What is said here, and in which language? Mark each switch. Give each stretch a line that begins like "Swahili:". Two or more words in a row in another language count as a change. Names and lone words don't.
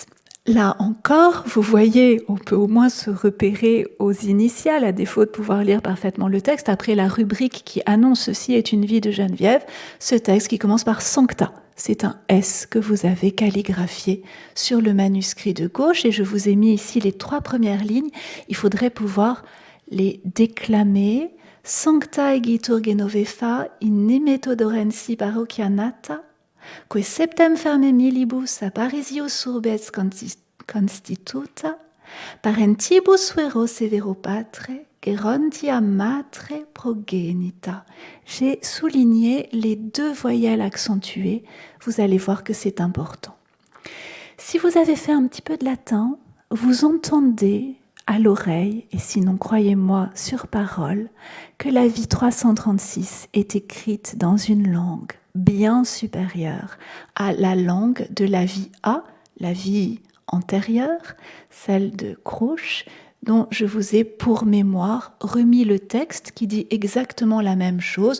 French: Là encore, vous voyez, on peut au moins se repérer aux initiales, à défaut de pouvoir lire parfaitement le texte. Après la rubrique qui annonce « Ceci est une vie de Geneviève », ce texte qui commence par « Sancta ». C'est un S que vous avez calligraphié sur le manuscrit de gauche, et je vous ai mis ici les 3 premières lignes. Il faudrait pouvoir les déclamer.
Latin: Sancta egitur Genovefa in nemetodorensi parochianata, que septem ferme milibus a Parisius urbes constituta, parentibus vero severo patre, gerontia matre progenita.
French: J'ai souligné les 2 voyelles accentuées. Vous allez voir que c'est important. Si vous avez fait un petit peu de latin, vous entendez à l'oreille, et sinon croyez-moi sur parole, que la vie 336 est écrite dans une langue bien supérieure à la langue de la vie A, la vie antérieure, celle de Crouch, dont je vous ai pour mémoire remis le texte qui dit exactement la même chose.